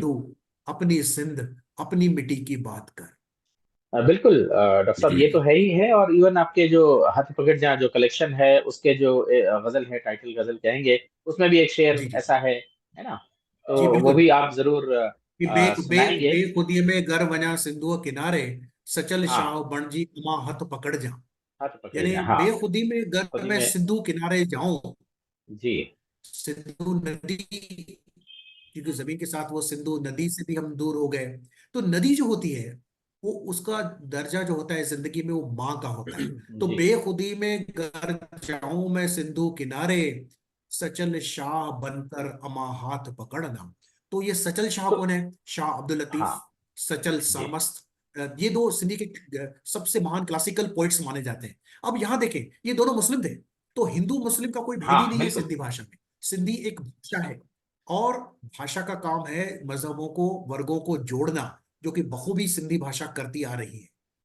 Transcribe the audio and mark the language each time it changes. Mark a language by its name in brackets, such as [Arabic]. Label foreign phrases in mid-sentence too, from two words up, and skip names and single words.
[Hindi] सिंधु, अपनी सिंध, अपनी मिट्टी की बात कर। बिल्कुल डॉक्टर साहब, ये तो है ही है। और इवन आपके जो हाथ पकड़ जहाँ जो कलेक्शन है उसके जो गजल है, टाइटल गजल कहेंगे, उसमें भी एक शेर जी जी ऐसा है ना? तो जी वो बिल्कुल। भी आप जरूर कि बे बे सुनाएंगे। [Sindhi] बेखुदी में गर वजा सिंधु किनारे, सचल [Hindi] हाँ, [Sindhi] शाह बणजी अमा हथ पकड़ जा। [Hindi] हाथ पकड़ यानी जाए, हाँ। [Sindhi] बेखुदी में गर [Hindi] खुदी मैं में। सिंधु किनारे जाऊं, जी। सिंधु नदी, क्योंकि जमीन के साथ वो सिंधु नदी से भी हम दूर हो गए। तो नदी जो होती है, वो उसका दर्जा जो होता है जिंदगी में, वो माँ का होता है। तो जी। बेखुदी में गर जाऊं मैं सिंधु किनारे, सचल शाह बनकर अमा हाथ पकड़ना। तो ये सचल शाह तो कौन है? शाह अब्दुल हाँ। लतीफ, सचल जी। सरमस्त। ये दो सिंधी के सबसे महान [English] classical poets [Hindi] माने जाते हैं। अब यहां देखें, ये दोनों मुस्लिम थे। तो हिंदू मुस्लिम का कोई भेद ही हाँ, नहीं है बिल्कुल। सिंधी भाषा में। सिंधी एक भाषा है, और भाषा का काम है मजहबों को, वर्गों को जोड़ना, जो कि बखूबी सिंधी भाषा करती आ रही है।